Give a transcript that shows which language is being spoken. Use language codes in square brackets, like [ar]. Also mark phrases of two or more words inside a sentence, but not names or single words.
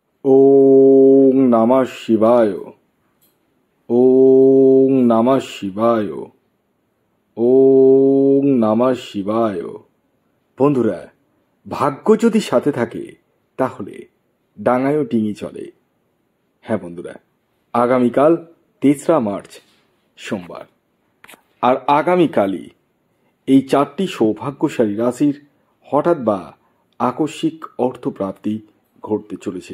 [sa] ওং নমঃ শিবায়। ওং নমঃ শিবায়। ওং নমঃ শিবায়। [bn] বন্ধুরা, ভাগ্য যদি সাথে থাকে তাহলে ডাঙায়ও ডিঙি চলে। হ্যাঁ বন্ধুরা, আগামীকাল ৩রা মার্চ সোমবার, আর আগামীকালই এই 4টি সৌভাগ্যশালী রাশির হঠাৎ বা আকস্মিক অর্থপ্রাপ্তি ঘটতে চলেছে।